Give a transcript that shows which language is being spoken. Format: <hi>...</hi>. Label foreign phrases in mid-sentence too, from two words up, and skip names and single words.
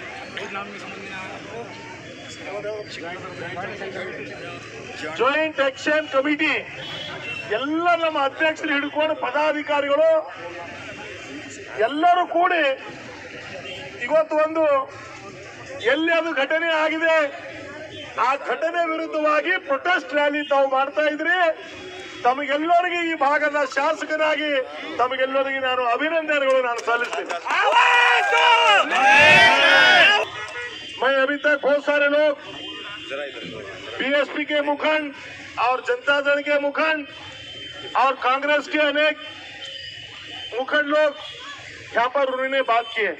<en>joint action committee</en> <kn>ಎಲ್ಲ ನಮ್ಮ ಅಧ್ಯಕ್ಷರು ಹಿಡ್ಕೊಂಡು ಪದಾಧಿಕಾರಿಗಳು ಎಲ್ಲರೂ ಕೂಡಿ ಇವತ್ತು ಒಂದು ಎಲ್ಲಿ ಅದು ಘಟನೆ ಆಗಿದೆ ಆ ಘಟನೆ ವಿರುದ್ಧವಾಗಿ</kn> <en>protest rally</en> <kn>ತಾವು ಮಾಡ್ತಾ ಇದ್ರಿ. ತಮಗೆಲ್ಲರಿಗೆ ಈ ಭಾಗದ ಶಾಸಕನಾಗಿ ತಮಗೆಲ್ಲರಿಗೆ ನಾನು ಅಭಿನಂದನೆಗಳು ನಾನು ಸಲ್ಲಿಸ್ತೀನಿ.</kn> <hi>मैं अभी तक बहुत सारे लोग बीएसपी के मुखंड और जनता दल के मुखंड और कांग्रेस के अनेक मुखंड लोग यहाँ पर उन्होंने बात की है।</hi>